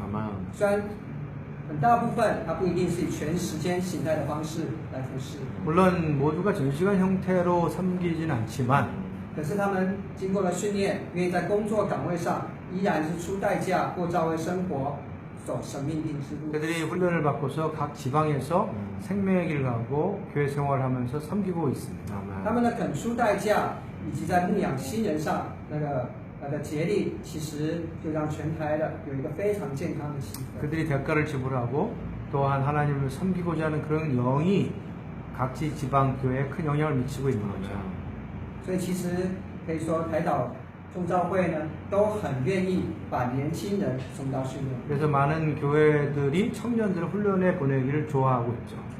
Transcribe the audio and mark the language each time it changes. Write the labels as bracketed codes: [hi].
[ko] 아멘. [zh] 虽然很大部分它不一定是以全时间形态的方式来服侍， [ko] 물론 모두가 전시간 형태로 섬기진 않지만 [zh] 可是他们经过了训练，愿意在工作岗位上依然是出代价过教会生活，走神命定之路。 [ko] 그들이 훈련을 받고서 각 지방에서 생명의 길을 가고 교회 생활하면서 섬기고 있습니다. [zh] 他们的肯出代价，以及在牧养新人上那个竭力，其实就让全台的有一个非常健康的气氛。 [ko] 그들이 대가를 지불하고 또한 하나님을 섬기고자 하는 그런 영이 각지 지방 교회에 큰 영향을 미치고 있는 거죠. [zh] 所以其实可以说，台岛众教会呢都很愿意把年轻人送到训练。 [ko] 그래서 많은 교회들이 청년들을 훈련에 보내기를 좋아하고 있죠.